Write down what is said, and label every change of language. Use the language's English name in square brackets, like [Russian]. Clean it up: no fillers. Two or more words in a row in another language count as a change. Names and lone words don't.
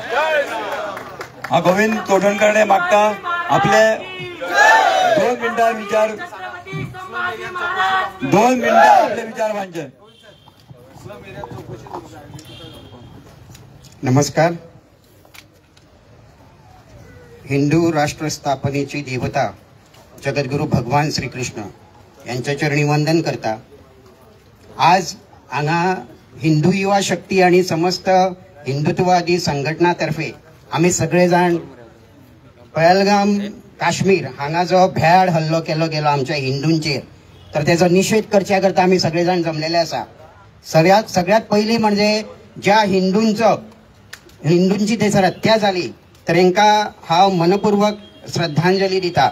[Konkani] हा गोविंद तोडणकरडे मागता आपले 2 मिनिटां विचार, 2 मिनिटां आपले विचार मांडचे. नमस्कार. हिंदू राष्ट्र स्थापनेची देवता जगद्गुरु भगवान श्रीकृष्ण यांच्या चरणी वंदन करता. आज हांगा हिंदू युवा शक्ती आणि समस्त हिंदुत्ववादी संघटनातर्फे आम्ही सगळे जाण पहलगाम काश्मीर हांगा जो भ्याड हल्लो केलो गेलो आमच्या हिंदूंचेर, तर त्याचा निषेध करच्या करता आम्ही सगळे जाण जमलेले आसा. सगळ्यात पहिली म्हणजे ज्या हिंदूंची थंयसर हत्या जाली तर तांकां हांव मनपूर्वक श्रद्धांजली दिता.